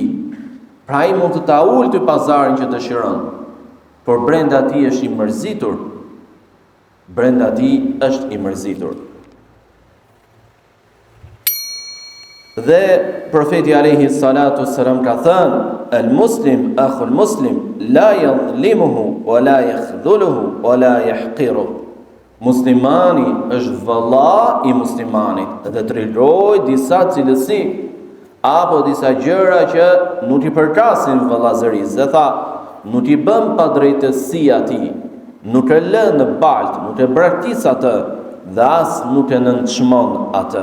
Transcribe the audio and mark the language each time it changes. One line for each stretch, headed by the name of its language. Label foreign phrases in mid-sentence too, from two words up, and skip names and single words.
Albanian: Pra ai mund të ta ulë ty pazarin që dëshiron, por brenda tij është i mërzitur. Brenda tij është i mërzitur. Dhe profeti
Arabic: عليه الصلاة والسلام
Albanian: ka thënë:
Arabic: "المسلم أخو المسلم لا يظلمه ولا يخذله ولا يحقره."
Albanian: Muslimani është vëlla i muslimanit dhe tregoj disa cilësi apo disa gjëra që nuk i përkasin vëllazërisë. Dhe tha, nuk i bën pa drejtësi atij, nuk e lë në baltë, nuk e braktis atë dhe as nuk e nënçmon atë.